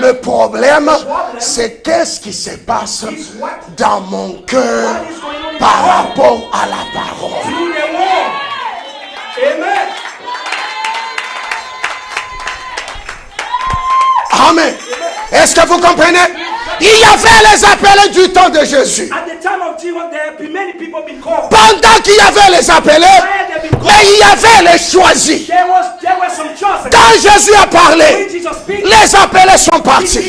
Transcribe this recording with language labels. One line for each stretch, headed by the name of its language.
French: Le problème, c'est qu'est-ce qui se passe dans mon cœur par rapport à la parole.
English: Through the word. Amen. Amen.
French: Est-ce que vous comprenez? Il y avait les appelés du temps de Jésus.
English: At the time of Jesus, there have been many people been called.
French: Pendant qu'il y avait les appelés, mais il y avait les choisis.
English: There were some chosen.
French: Quand Jésus a parlé,
English: When Jesus speaks,
French: les appelés sont partis,